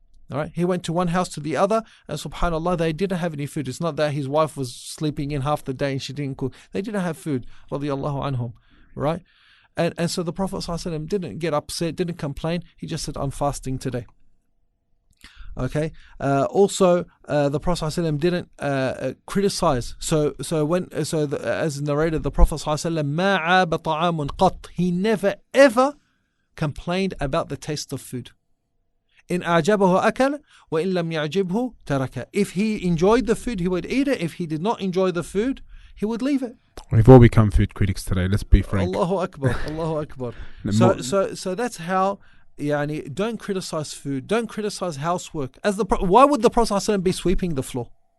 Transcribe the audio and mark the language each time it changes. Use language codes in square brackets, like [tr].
[en] All right. He went to one house to the other, and subhanAllah, they didn't have any food. It's not that his wife was sleeping in half the day and she didn't cook. They didn't have food. Radiyallahu anhum. Right. And so the Prophet ﷺ didn't get upset, didn't complain. He just said, I'm fasting today. Okay. Also, the Prophet ﷺ didn't criticize. As narrated, the Prophet ﷺ [ar] ما عاب طعام قط. [en] He never ever complained about the taste of food. [ar] إن أعجبه أكل وإن لم يعجبه تركه. [en] If he enjoyed the food, he would eat it. If he did not enjoy the food, he would leave it. We've all become food critics today. Let's be frank. Allahu Akbar. Allahu Akbar. So that's how. Don't criticize food. Don't criticize housework. Why would the Prophet ﷺ be sweeping the floor?